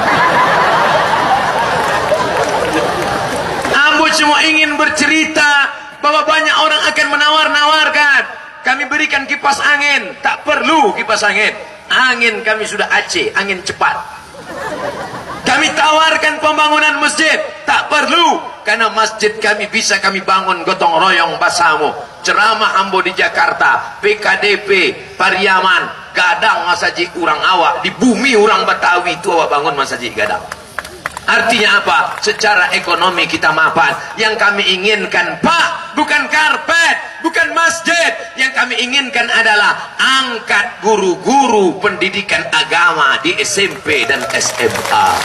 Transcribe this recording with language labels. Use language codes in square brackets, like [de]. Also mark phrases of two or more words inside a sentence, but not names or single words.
[id] Ambo cuma ingin bercerita bahwa banyak orang akan menawar-nawarkan. Kami berikan kipas angin, tak perlu kipas angin. Angin kami sudah AC, angin cepat. Kami tawarkan pembangunan masjid, tak perlu, karena masjid kami bisa kami bangun gotong royong basamu. [min] Ceramah ambo di Jakarta, PKDP, Pariaman, gadang masjid urang awak, di bumi urang Betawi itu awak bangun masjid gadang. [id] Artinya apa? Secara ekonomi kita mapan. Yang kami inginkan, Pak, bukan karpet, bukan masjid. Yang kami inginkan adalah angkat guru-guru pendidikan agama di SMP dan SMA.